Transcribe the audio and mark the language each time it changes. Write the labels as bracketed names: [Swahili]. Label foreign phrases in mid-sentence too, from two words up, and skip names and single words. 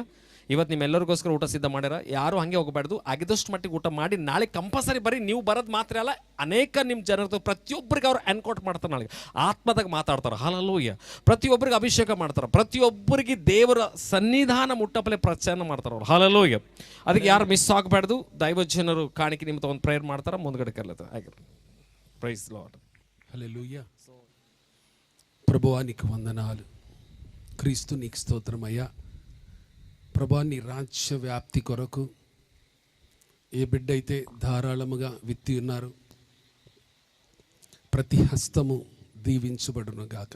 [Kannada] ಇವತ್ತು ನಿಮ್ಮೆಲ್ಲರಿಗೋಸ್ಕರ ಊಟ ಸಿದ್ಧ ಮಾಡ್ಯಾರ. ಯಾರು ಹಾಗೆ ಹೋಗಬಾರ್ದು, ಆಗಿದಷ್ಟು ಮಟ್ಟಿಗೆ ಊಟ ಮಾಡಿ ನಾಳೆ ಕಂಪಲ್ಸರಿ ಬರೀ ನೀವು ಬರೋದು ಮಾತ್ರ ಅಲ್ಲ, ಅನೇಕ ನಿಮ್ಮ ಜನರದ್ದು ಪ್ರತಿಯೊಬ್ಬರಿಗೆ ಅವ್ರು ಎನ್ಕೌಂಟ್ ಮಾಡ್ತಾರೆ. ನಾಳೆಗೆ ಆತ್ಮದಾಗ ಮಾತಾಡ್ತಾರೆ. ಹಲ್ಲೆಲೂಯಾ. ಪ್ರತಿಯೊಬ್ಬರಿಗೆ ಅಭಿಷೇಕ ಮಾಡ್ತಾರೆ, ಪ್ರತಿಯೊಬ್ಬರಿಗೆ ದೇವರ ಸನ್ನಿಧಾನ ಮುಟ್ಟಪಲೆ ಪ್ರಚಾರ ಮಾಡ್ತಾರೆ ಅವ್ರು. ಹಲ್ಲೆಲೂಯಾ. ಅದಕ್ಕೆ ಯಾರು ಮಿಸ್ ಆಗಬಾರ್ದು. ದೈವಜನರು ಕಾಣಿಕೆ ನಿಮಿತ್ತ ಒಂದು ಪ್ರೇಯರ್ ಮಾಡ್ತಾರೆ, ಮುಂದ್ಗಡೆ ಕರ್ಲತ್ತೆ. [English] ಹಾಗೆ Praise Lord. [Telugu] హల్లెలూయా. ప్రభువా నీకు వందనాలు, క్రీస్తు నీకు స్తోత్రమయ్యా. ప్రభా నీ రాజ్య వ్యాప్తి కొరకు ఏ బిడ్డ అయితే ధారాళముగా విత్తి ఉన్నారు ప్రతి హస్తము దీవించబడును గాక.